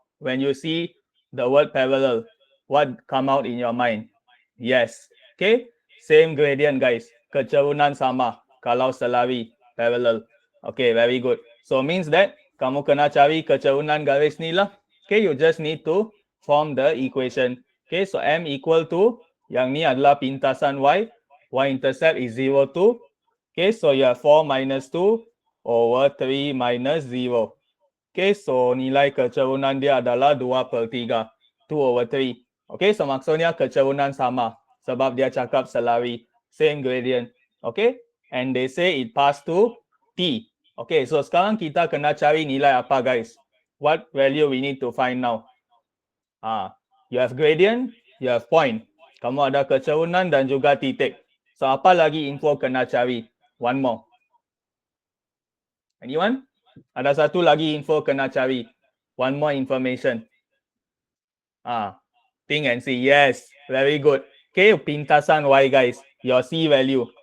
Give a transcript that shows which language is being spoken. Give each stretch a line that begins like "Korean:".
English: When you see the word parallel, what come out in your mind? Yes. Okay, same gradient guys.
Malay: Kecerunan sama kalau selari,
English: parallel. Okay, very good. So means that
Malay: kamu kena cari kecerunan garis ni lah.
English: Okay, you just need to form the equation.
Malay: Okay, so
English: M equal to,
Malay: yang ni adalah pintasan Y.
English: Y-intercept is 0 to. Okay, so you have 4 minus 2 over 3 minus 0.
Malay: Okay, so nilai kecerunan dia adalah 2/3.
English: 2 over 3. Okay, so
Malay: maksudnya kecerunan sama. Sebab dia cakap selari.
English: Same gradient. Okay, and they say it pass to T.
Malay: Okay, so sekarang kita kena cari nilai apa guys?
English: What value we need to find now? You have gradient, you have point.
Malay: Kamu ada kecerunan dan juga titik. So apa lagi info kena cari?
English: One more. Anyone?
Malay: Ada satu lagi info kena cari.
English: One more information. Think and see. Yes, very good. Okay,
Malay: pintasan Y
English: guys. Your C value.